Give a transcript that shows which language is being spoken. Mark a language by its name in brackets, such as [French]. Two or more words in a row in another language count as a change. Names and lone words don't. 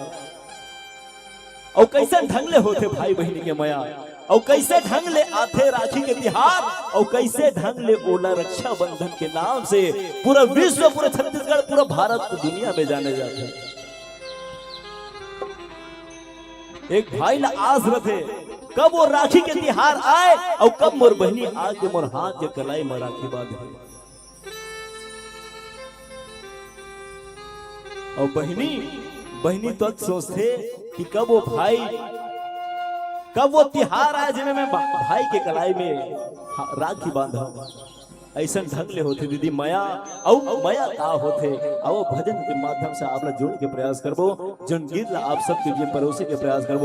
[Chhattisgarhi] और कैसे ढंग ले होते भाई बहनी के माया, और कैसे ढंग ले आते राखी के तिहार, और कैसे ढंग ले ओला रक्षा बंधन के नाम से पूरा विश्व, पूरा छत्तीसगढ़, पूरा भारत दुनिया में जाने जाते हैं। एक भाई ला आस रथे कब वो राखी के तिहार आए और कब मोर बहनी आके मोर हाथ के कलाई में राखी बांधे, और बहनी तो सोचते कि कब वो भाई, कब वो तिहार आए जिन्हें मैं भाई के कलाई में राखी बांधा। ऐसा ढंग ले होते दीदी माया और माया का होते, आओ भजन के माध्यम से आप जोड़ के प्रयास करबो, जन गीत ला आप सबके लिए परोसे के प्रयास करबो।